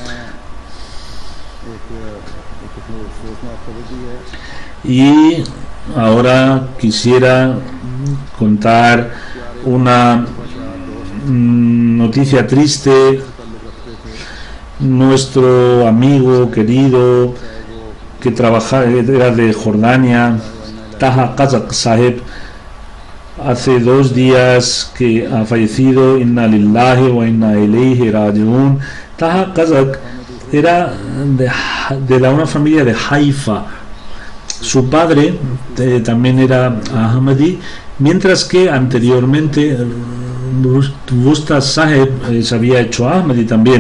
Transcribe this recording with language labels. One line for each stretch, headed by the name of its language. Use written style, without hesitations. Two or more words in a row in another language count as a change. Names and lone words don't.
Spanish: Y ahora quisiera contar una noticia triste. Nuestro amigo querido que trabajaba, era de Jordania, Taha Kazak Saheb, hace 2 días que ha fallecido.
Arabic: إنا لله وإنا إليه راجعون.
Spanish: Taha Kazak era de una familia de Haifa. Su padre también era Ahmadi, mientras que anteriormente Busta Saheb se había hecho Ahmadi también.